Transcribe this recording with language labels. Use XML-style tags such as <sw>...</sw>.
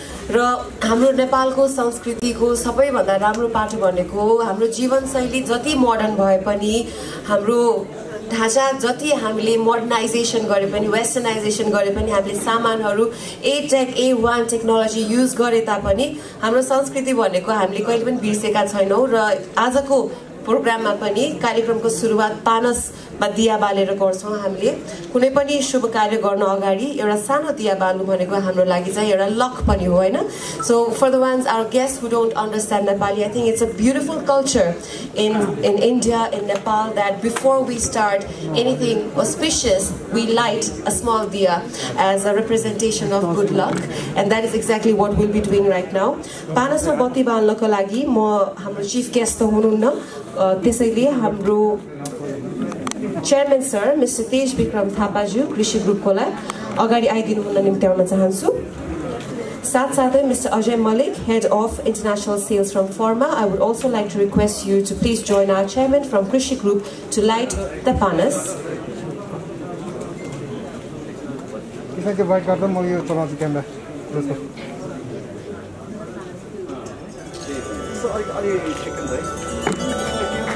<ne>र हाम्रो नेपालको संस्कृतिको सबैभन्दा राम्रो पाटो भनेको हाम्रो जीवनशैली जति मोडर्न भए पनि, हाम्रो ढाँचा जति हामीले मोडर्नाइजेसन गरे पनि, वेस्टर्नाइजेसन गरे पनि, हामीले सामानहरू A1 टेक्नोलोजी युज गरे तापनि हाम्रो संस्कृति भनेको हामीले कहिले पनि बिर्सेका छैनौँ। र आजको प्रोग्राममा पनि कार्यक्रमको सुरुवात पानसमा दिया बालेर गर्छौँ। हामीले कुनै पनि शुभ कार्य गर्न अगाडि एउटा सानो दिया बाल्नु भनेको हाम्रो लागि चाहिँ एउटा लक पनि हो, हैन?</ne> <en>So for the ones our guest who don't understand Nepali, I think it's a beautiful culture in India, in Nepal, that before we start anything auspicious, we light a small diya as a representation of good luck, and that is exactly what we'll be doing right now.</en> <ne>Panasma bati balnako लागि म हाम्रो chief guest त हुनुहुन्न, त्यसैले हाम्रो chairman sir mister तेज विक्रम थापाज्यू कृषि ग्रुपकोलाई अगाडि आइदिनु हुन निम्ति आउन चाहन्छु।</ne> <en>साथसाथै Mr. Ajay Malik, Head of International Sales from Pharma. I would also like to request you to please join our chairman from Krishi Group to light the panas.</en> <ne>त्यसमा त्यो बाइक गर्दा म यो चलाउँछु क्यामेरा जस्तो अलि सेकेन्ड है</ne>